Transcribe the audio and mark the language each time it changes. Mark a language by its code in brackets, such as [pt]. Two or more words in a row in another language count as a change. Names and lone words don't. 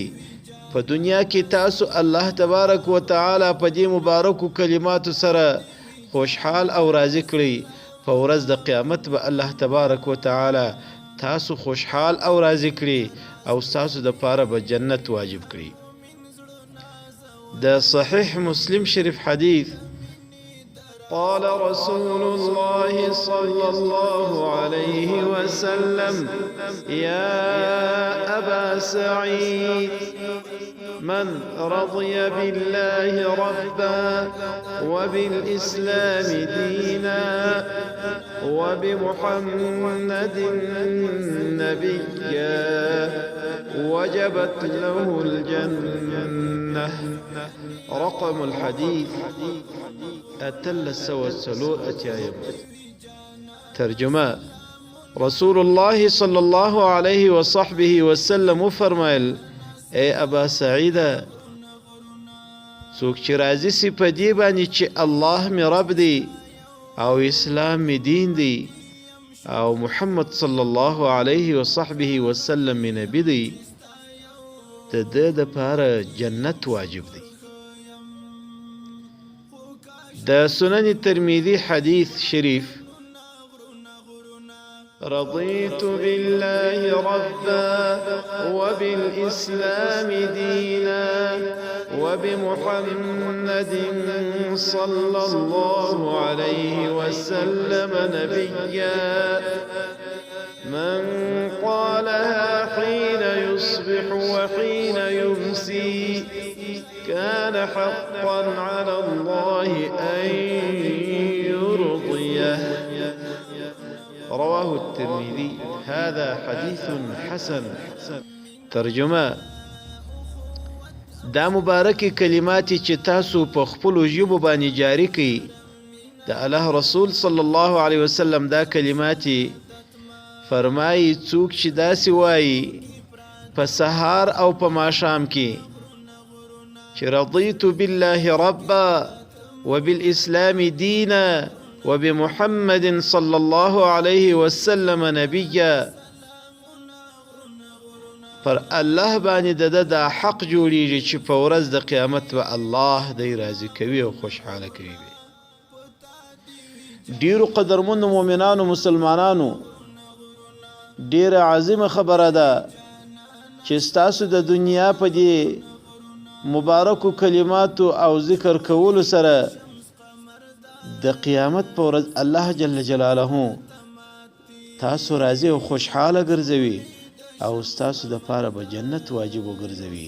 [ps] په دنیا کې تاسو [ar] الله تبارک وتعالی [ps] په دې مبارکو کلماتو سره خوشحال او راضي کړئ. په ورځ د قیامت به [ar] الله تبارک وتعالی [ps] تاسو خوشحال او راضي کړئ او تاسو دپاره به جنت واجب کړئ. د صحیح مسلم شریف حدیث: [ar] قال رسول الله صلى الله عليه وسلم: يا أبا سعيد، من رضي بالله ربا وبالإسلام دينا وبمحمد نبيا وجبت له الجنة. رقم الحديث 334. [ps] ترجمه: [ar] رسول الله صلى الله عليه وصحبه وسلم [ps] فرمایل: اے ابا سعیده، څوک چې راضي سي په دې باندې چې الله مې رب دی او اسلام مې دین دی او محمد [ar] صلی الله علیه وصحبه وسلم [ps] مې نبی دی، د ده دپاره جنت واجب دی. د سنن ترمذی حدیث شریف: [ar] رضيت بالله ربا وبالإسلام دينا وبمحمد صلى الله عليه وسلم نبيا. من قالها حين يصبح وحين يمسي كان حقا على الله أن يرضيه. رواه الترمذي. هذا حديث حسن. [ps] ترجمه: دا مبارکې کلماتې چې تاسو په خپلو ژبو باندې جاري کړئ، د الله رسول [ar] صلی الله علیه وسلم [ps] دا کلماتې فرمایي څوک چې داسې وایي په سهار او په ماښام کې چې [ar] رضیت بالله ربا وبالاسلام دینا وبمحمد صلى الله عليه وسلم نبيا، [ps] پر الله باندې د حق جوړیږي چې په ورځ د قیامت به الله دی راضي کوي او خوشحاله کوي. ډیرو قدرمنو مؤمنانو مسلمانانو، ډیره عظیمه خبره ده چې ستاسو د دنیا په دې مبارکو کلماتو او ذکر کولو سره د قیامت په ورځ [ar] الله جل جلاله [ps] تاسو راضي او خوشحاله ګرځوي او ستاسو دپاره به جنت واجب وګرځوي.